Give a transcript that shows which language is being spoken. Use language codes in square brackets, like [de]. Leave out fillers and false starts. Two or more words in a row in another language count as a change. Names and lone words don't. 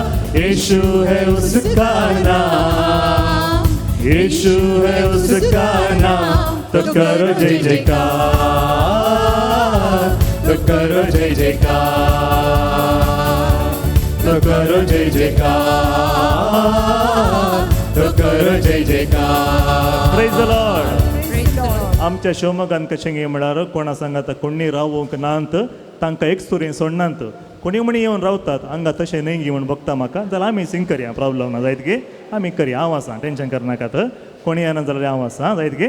[hi] यीशु है उसका नाम, यीशु है उसका नाम, तो करो जय जयकार, तो करो जय जयकार, तो करो जय जयकार, तो करो जय जयकार. [en] praise the Lord. [kok] आमच्या शिवमोगान कशें गे म्हळ्यार कोणा सांगात कोणी रावूंक नात तांकां एक सुरें सोडनात. कोणी म्हणी येवन रावतात हांगा तशें न्हय गे म्हण बघता म्हाका जाल्यार आमी सिंग करया. प्रॉब्लम ना जायत गे आमी करया. हांव आसा टेंशन करनाकात. कोणी येना जाल्यार हांव आसा जायत गे.